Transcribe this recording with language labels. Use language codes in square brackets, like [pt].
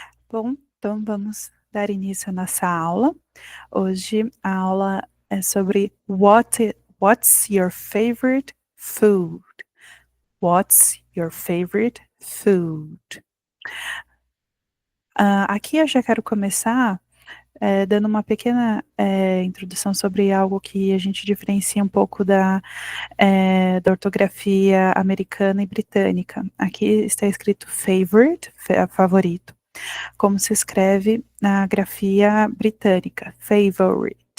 [pt] Bom, então vamos dar início à nossa aula. Hoje a aula é sobre [en] what's your favorite food? What's your favorite food? [pt] Aqui eu já quero começar dando uma pequena introdução sobre algo que a gente diferencia um pouco da ortografia americana e britânica. Aqui está escrito favorite, favorito, como se escreve na grafia britânica, favorite.